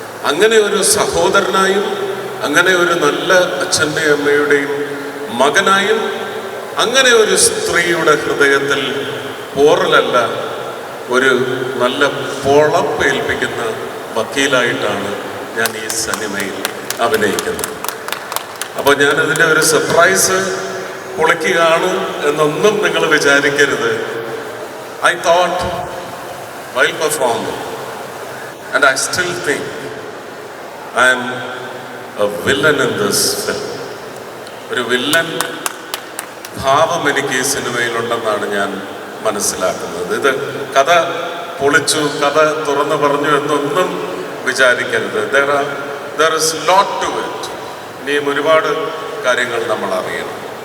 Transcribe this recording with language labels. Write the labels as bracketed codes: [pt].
[ml] അങ്ങനെ ഒരു സഹോദരനായും, അങ്ങനെ ഒരു നല്ല അച്ഛൻ്റെയും അമ്മയുടെയും മകനായും, അങ്ങനെ ഒരു സ്ത്രീയുടെ ഹൃദയത്തിൽ പോറലല്ല, ഒരു നല്ല പൊളപ്പേൽപ്പിക്കുന്ന വക്കീലായിട്ടാണ് ഞാൻ ഈ സിനിമയിൽ അഭിനയിക്കുന്നത്. അപ്പോൾ ഞാനതിൻ്റെ ഒരു സർപ്രൈസ് പൊളിക്കുകയാണ് എന്നൊന്നും നിങ്ങൾ വിചാരിക്കരുത്. [en] I thought while performing, and I still think I am a villain in this film. [ml] ഒരു വില്ലൻ ഭാവം എനിക്ക് ഈ സിനിമയിലുണ്ടെന്നാണ് ഞാൻ മനസ്സിലാക്കുന്നത്. ഇത് കഥ പൊളിച്ചു, കഥ തുറന്നു പറഞ്ഞു എന്നൊന്നും വിചാരിക്കരുത്. [en] there is lot to it. [ml] ഇനിയും ഒരുപാട് കാര്യങ്ങൾ നമ്മൾ അറിയണം.